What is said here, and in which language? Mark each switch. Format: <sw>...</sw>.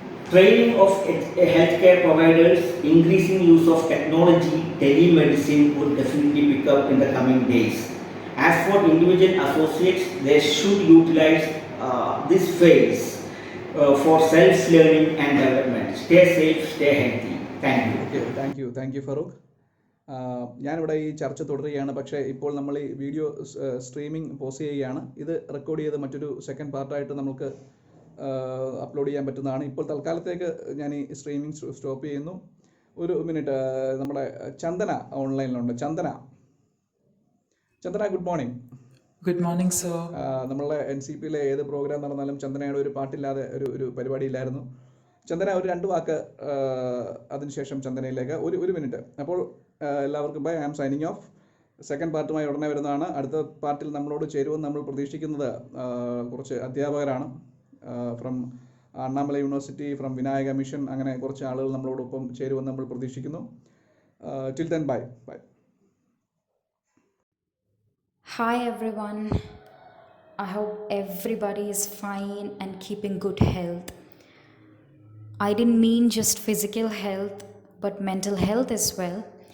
<en>Training of healthcare providers, increasing use of technology, telemedicine would definitely pick up in the coming days. As for individual associates, they should utilize this phase for self-learning and development. Stay safe, stay healthy. Thank you. Thank you Farooq.</en> <ml>ഞാനിവിടെ ഈ ചർച്ച തുടരുകയാണ്. പക്ഷേ ഇപ്പോൾ നമ്മൾ ഈ video streaming post ചെയ്യുകയാണ്. ഇത് റെക്കോർഡ് ചെയ്ത് മറ്റൊരു സെക്കൻഡ് പാർട്ടായിട്ട് നമുക്ക് അപ്ലോഡ് ചെയ്യാൻ പറ്റുന്നതാണ്. ഇപ്പോൾ തൽക്കാലത്തേക്ക് ഞാൻ ഈ സ്ട്രീമിംഗ് സ്റ്റോപ്പ് ചെയ്യുന്നു. ഒരു മിനിറ്റ്, നമ്മുടെ ചന്ദന ഓൺലൈനിലുണ്ട്. ചന്ദന,</ml> <en>Good morning. Good morning, sir.</en> <ml>നമ്മളുടെ NCPയിലെ ഏത് പ്രോഗ്രാം നടന്നാലും ചന്ദനയുടെ ഒരു പാട്ടില്ലാതെ ഒരു പരിപാടിയില്ലായിരുന്നു. ചന്ദന ഒരു 2 വാക്ക് അതിനുശേഷം ചന്ദനയിലേക്ക് ഒരു മിനിറ്റ്. അപ്പോൾ എല്ലാവർക്കും by.</ml> <en>I am signing off.</en> <ml>Second പാർട്ടുമായി ഉടനെ വരുന്നതാണ്. അടുത്ത പാർട്ടിൽ നമ്മളോട് ചേരുമെന്ന് നമ്മൾ പ്രതീക്ഷിക്കുന്നത് കുറച്ച് അധ്യാപകരാണ്. From Annamalai university, from Vinayaka mission, അങ്ങനെ കുറച്ച് ആളുകൾ നമ്മളോടൊപ്പം ചേരുമെന്ന് നമ്മൾ പ്രതീക്ഷിക്കുന്നു.</ml> <en>Till then bye. Hi everyone, I hope everybody is fine and keeping good health. I didn't mean just physical health but mental health as well.</en>